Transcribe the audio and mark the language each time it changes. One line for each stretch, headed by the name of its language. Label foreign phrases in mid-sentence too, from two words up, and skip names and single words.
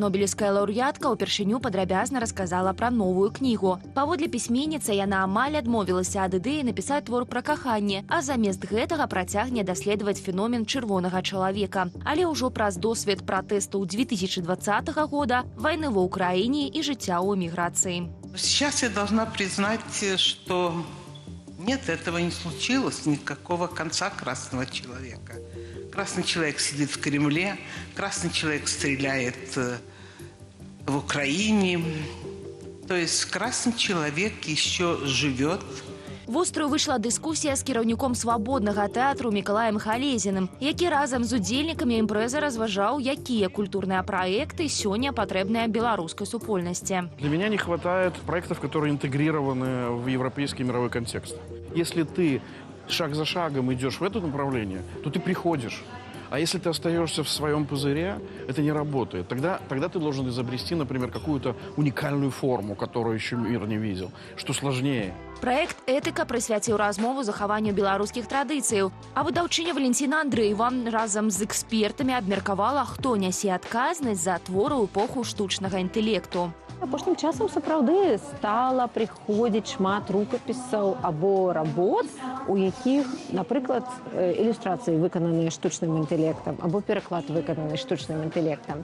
Belarusian: Нобелевская лаўрэатка ўпершыню падрабязна расказала пра новую кнігу. Паводле пісьменніцы, яна амаль адмовілася ад ідэі напісаць твор пра каханне, а замест гэтага працягне даследаваць феномен чырвонага чалавека. Але ўжо праз досвед пратэстаў 2020 года, вайны ва Ўкраіне і жыцця ў эміграцыі.
Russian: Сейчас я должна признать, что нет, этого не случилось, никакого конца красного человека. Красный человек сидит в Кремле, красный человек стреляет в Украине. То есть красный человек еще живет
Belarusian: Вострою выйшла дыскусія з кіраўніком свабоднага тэатру Мікалаем Халезіным, які разам з удзельнікамі імпрэзы разважаў, якія культурныя праекты сёння патрэбныя беларускай супольнасці.
Russian: Для меня не хватает проектов, которые интегрированы в европейский мировой контекст. Если ты шаг за шагом идешь в это направление, то ты приходишь. А если ты остаешься в своем пузыре, это не работает. Тогда ты должен изобрести, например, какую-то уникальную форму, которую еще мир не видел, что сложнее.
Belarusian: Праект «Этыка» прысвяціў размову захаванню беларускіх традыцыяў. А выдаўчыня Валентина Андрэева разам з экспертамі абмеркавала, хто нясе адказнасць за творы ў эпоху штучнага інтэлекту. Апошнім часам сапраўды стала прыходзіць шмат рукапісаў або работ, у якіх, напрыклад, ілюстрацыі выкананыя штучным інтэлектам або пераклад выкананы штучным інтэлектам.